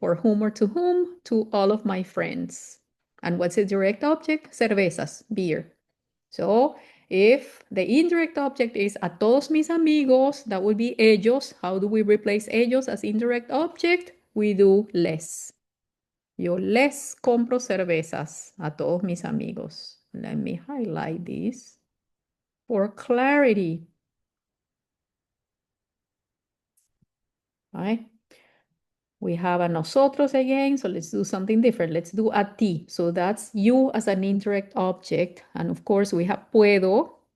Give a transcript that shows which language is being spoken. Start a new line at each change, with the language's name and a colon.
English: For whom or to whom? To all of my friends. And what's the direct object? Cervezas, beer. So if the indirect object is
Spanish: a todos mis amigos,
English: that would be ellos. How do we replace ellos as indirect object? We do les.
Spanish: Yo les compro cervezas a todos mis amigos.
English: Let me highlight this for clarity. Right? We have a nosotros again, so let's do something different. Let's do a ti. So that's you as an indirect object. And of course, we have puedo.